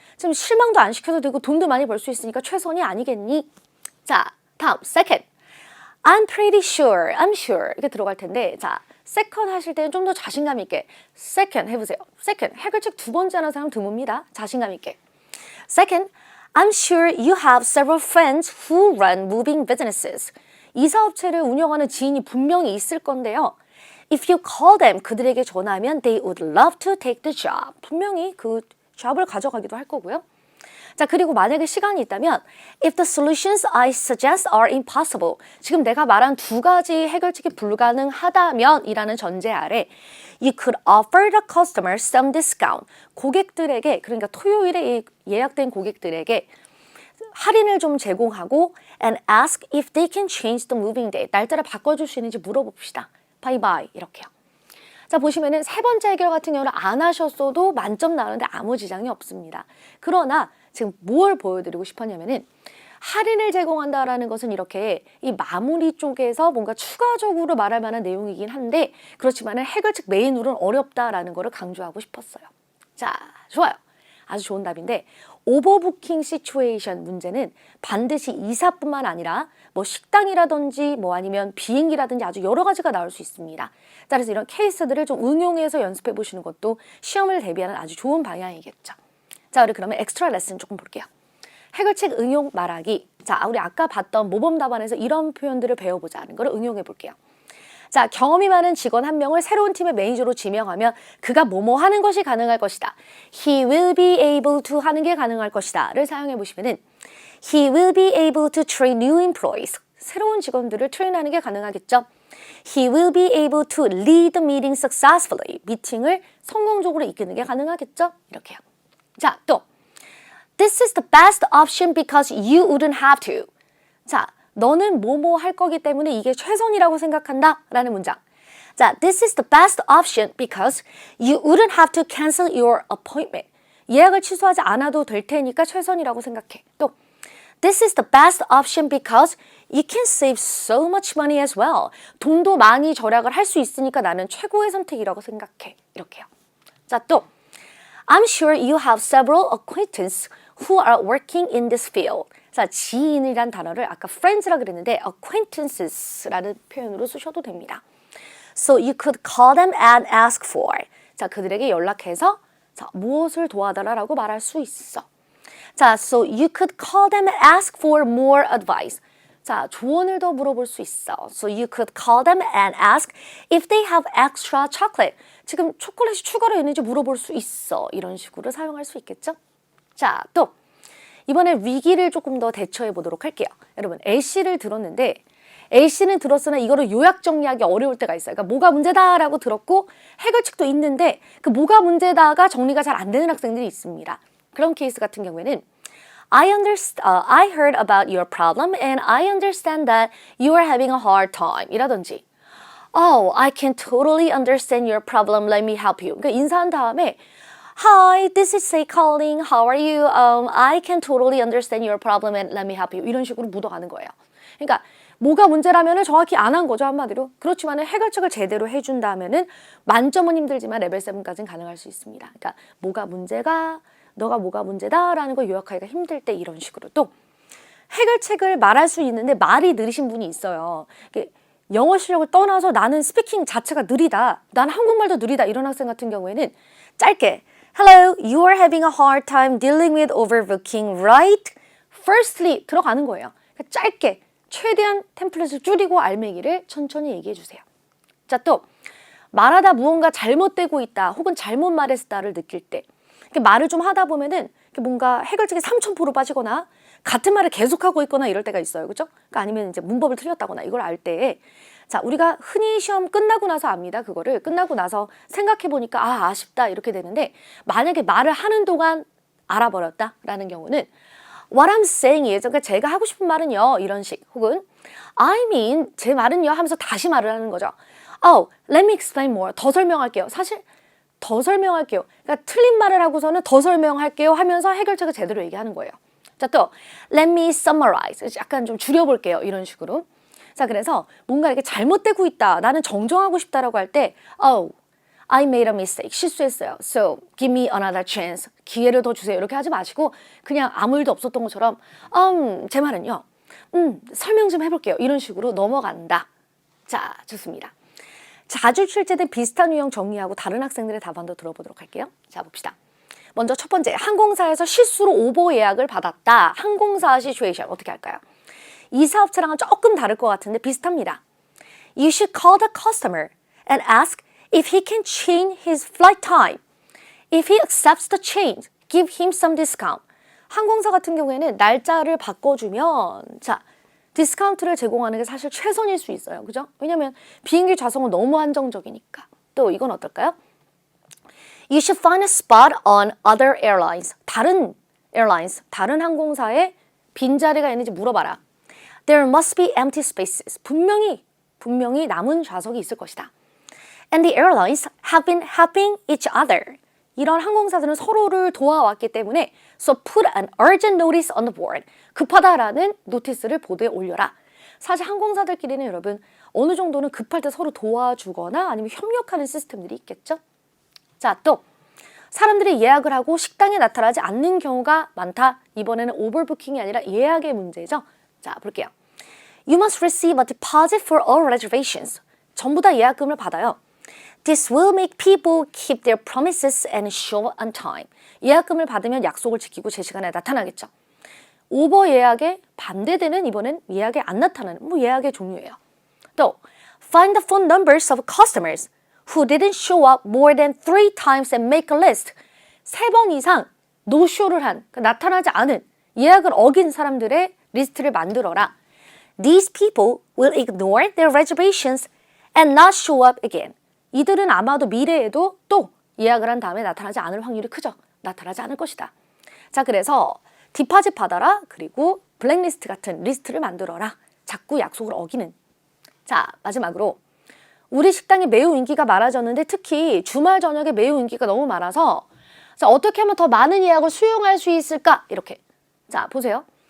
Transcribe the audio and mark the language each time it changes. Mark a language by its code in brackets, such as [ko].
[ko] 좀 실망도 안 시켜도 되고 돈도 많이 벌 수 있으니까 최선이 아니겠니? 자, 다음, second. [en] I'm pretty sure, I'm sure [ko] 이렇게 들어갈 텐데 자, second 하실 때는 좀 더 자신감 있게 second 해보세요. second, 해결책 두 번째 하는 사람 드뭅니다. 자신감 있게. [en] Second, I'm sure you have several friends who run moving businesses. [ko] 이사업체를 운영하는 지인이 분명히 있을 건데요. [en] If you call them, [ko] 그들에게 전화하면 [en] they would love to take the job. [ko] 분명히 그 잡을 가져가기도 할 거고요. 자, 그리고 만약에 시간이 있다면 [en] If the solutions I suggest are impossible. [ko] 지금 내가 말한 두 가지 해결책이 불가능하다면 이라는 전제 아래 [en] You could offer the customer some discount. [ko] 고객들에게, 그러니까 토요일에 예약된 고객들에게 할인을 좀 제공하고 [en] and ask if they can change the moving day. [ko] 날짜를 바꿔줄 수 있는지 물어봅시다. 바이바이 이렇게요. 자, 보시면은 세 번째 해결 같은 경우는 안 하셨어도 만점 나오는데 아무 지장이 없습니다. 그러나 지금 뭘 보여드리고 싶었냐면은 할인을 제공한다라는 것은 이렇게 이 마무리 쪽에서 뭔가 추가적으로 말할 만한 내용이긴 한데 그렇지만은 해결책 메인으로는 어렵다라는 거를 강조하고 싶었어요. 자, 좋아요. 아주 좋은 답인데 오버부킹 시츄에이션 문제는 반드시 이사뿐만 아니라 뭐 식당이라든지 뭐 아니면 비행기라든지 아주 여러 가지가 나올 수 있습니다. 따라서 이런 케이스들을 좀 응용해서 연습해 보시는 것도 시험을 대비하는 아주 좋은 방향이겠죠. 자, 우리 그러면 엑스트라 레슨 조금 볼게요. 해결책 응용 말하기. 자, 우리 아까 봤던 모범 답안에서 이런 표현들을 배워보자는 걸 응용해 볼게요. 자, 경험이 많은 직원 한 명을 새로운 팀의 매니저로 지명하면 그가 뭐뭐 하는 것이 가능할 것이다. [en] He will be able to [ko] 하는 게 가능할 것이다. 를 사용해 보시면은 [en] He will be able to train new employees. [ko] 새로운 직원들을 트레인하는 게 가능하겠죠. [en] He will be able to lead the meeting successfully. [ko] 미팅을 성공적으로 이끄는 게 가능하겠죠. 이렇게요. [en] 자, 또 This is the best option because you wouldn't have to. [ko] 자, 너는 뭐뭐 할 거기 때문에 이게 최선이라고 생각한다 라는 문장. [en] 자, This is the best option because you wouldn't have to cancel your appointment. [ko] 예약을 취소하지 않아도 될 테니까 최선이라고 생각해. [en] 또 This is the best option because you can save so much money as well. [ko] 돈도 많이 절약을 할 수 있으니까 나는 최고의 선택이라고 생각해. 이렇게요. [en] 자, 또 I'm sure you have several acquaintances who are working in this field. [ko] 자, 지인이란 단어를 아까 friends라 그랬는데 acquaintances라는 표현으로 쓰셔도 됩니다. [en] So you could call them and ask for. [ko] 자, 그들에게 연락해서 자, 무엇을 도와달라고 말할 수 있어. [en] 자, so you could call them and ask for more advice. [ko] 자, 조언을 더 물어볼 수 있어. [en] So you could call them and ask if they have extra chocolate. [ko] 지금 초콜릿이 추가로 있는지 물어볼 수 있어. 이런 식으로 사용할 수 있겠죠? 자, 또 이번에 위기를 조금 더 대처해 보도록 할게요. 여러분, A씨를 들었는데 A씨는 들었으나 이거를 요약 정리하기 어려울 때가 있어요. 그러니까 뭐가 문제다라고 들었고 해결책도 있는데 그 뭐가 문제다가 정리가 잘 안 되는 학생들이 있습니다. 그런 케이스 같은 경우에는 [en] I heard about your problem and I understand that you are having a hard time [ko] 이라든지 [en] Oh, I can totally understand your problem. Let me help you. [ko] 그러니까 인사한 다음에 [en] Hi, this is Say calling. How are you? I can totally understand your problem and let me help you. [ko] 이런 식으로 묻어가는 거예요. 그러니까 뭐가 문제라면은 정확히 안 한 거죠, 한마디로. 그렇지만은 해결책을 제대로 해준다면은 만점은 힘들지만 레벨 7까지는 가능할 수 있습니다. 그러니까 뭐가 문제가 너가 뭐가 문제다라는 걸 요약하기가 힘들 때 이런 식으로 또 해결책을 말할 수 있는데 말이 느리신 분이 있어요. 영어 실력을 떠나서 나는 스피킹 자체가 느리다. 나는 한국말도 느리다. 이런 학생 같은 경우에는 짧게 [en] Hello, you are having a hard time dealing with overbooking, right? [ko] firstly 들어가는 거예요. 그러니까 짧게 최대한 템플릿을 줄이고 알맹이를 천천히 얘기해 주세요. 자, 또 말하다 무언가 잘못되고 있다 혹은 잘못 말했다를 느낄 때 말을 좀 하다 보면은 뭔가 해결책이 삼천포로 빠지거나 같은 말을 계속하고 있거나 이럴 때가 있어요. 그죠? 그러니까 아니면 이제 문법을 틀렸다거나 이걸 알 때 자, 우리가 흔히 시험 끝나고 나서 압니다. 그거를 끝나고 나서 생각해 보니까 아, 아쉽다 이렇게 되는데 만약에 말을 하는 동안 알아버렸다라는 경우는 [en] What I'm saying is, [ko] 그러니까 제가 하고 싶은 말은요 이런 식 혹은 [en] I mean [ko] 제 말은요 하면서 다시 말을 하는 거죠. [en] Oh, let me explain more. [ko] 더 설명할게요. 사실 더 설명할게요. 그러니까 틀린 말을 하고서는 더 설명할게요 하면서 해결책을 제대로 얘기하는 거예요. [en] 자, 또 let me summarize. [ko] 약간 좀 줄여볼게요. 이런 식으로. 자, 그래서 뭔가 이렇게 잘못되고 있다. 나는 정정하고 싶다라고 할 때 [en] Oh, I made a mistake. [ko] 실수했어요. [en] So, give me another chance. [ko] 기회를 더 주세요. 이렇게 하지 마시고 그냥 아무 일도 없었던 것처럼 제 말은요. 설명 좀 해볼게요. 이런 식으로 넘어간다. 자, 좋습니다. 자주 출제된 비슷한 유형 정리하고 다른 학생들의 답안도 들어보도록 할게요. 자, 봅시다. 먼저 첫 번째, 항공사에서 실수로 오버 예약을 받았다. 항공사 시츄에이션 어떻게 할까요? 이 사업체랑은 조금 다를 것 같은데 비슷합니다. [en] You should call the customer and ask if he can change his flight time. If he accepts the change, give him some discount. [ko] 항공사 같은 경우에는 날짜를 바꿔주면 자, 디스카운트를 제공하는 게 사실 최선일 수 있어요. 그죠? 왜냐면 비행기 좌석은 너무 한정적이니까. 또 이건 어떨까요? [en] You should find a spot on other airlines. [ko] 다른 airlines, 다른 항공사에 빈자리가 있는지 물어봐라. [en] There must be empty spaces. [ko] 분명히 남은 좌석이 있을 것이다. [en] And the airlines have been helping each other. [ko] 이런 항공사들은 서로를 도와왔기 때문에 [en] So put an urgent notice on the board. [ko] 급하다라는 노티스를 보드에 올려라. 사실 항공사들끼리는 여러분 어느 정도는 급할 때 서로 도와주거나 아니면 협력하는 시스템들이 있겠죠. 자, 또 사람들이 예약을 하고 식당에 나타나지 않는 경우가 많다. 이번에는 오버부킹이 아니라 예약의 문제죠. 자, 볼게요. [en] You must receive a deposit for all reservations. [ko] 전부 다 예약금을 받아요. [en] This will make people keep their promises and show up on time. [ko] 예약금을 받으면 약속을 지키고 제 시간에 나타나겠죠. 오버 예약에 반대되는 이번엔 예약에 안 나타나는 예약의 종류예요. [en] 또 find the phone numbers of customers who didn't show up more than 3 times and make a list. [ko] 3번 이상 노쇼를 한, 나타나지 않은 예약을 어긴 사람들의 리스트를 만들어라. These people will ignore their reservations and not show up again. 이들은 아마도 미래에도 또 예약을 한 다음에 나타나지 않을 확률이 크죠. 나타나지 않을 것이다. 자, 그래서 디파짓 받아라. 그리고 블랙리스트 같은 리스트를 만들어라. 자꾸 약속을 어기는. 자, 마지막으로 우리 식당이 매우 인기가 많아졌는데 특히 주말 저녁에 매우 인기가 너무 많아서 자, 어떻게 하면 더 많은 예약을 수용할 수 있을까? 이렇게. 자, 보세요.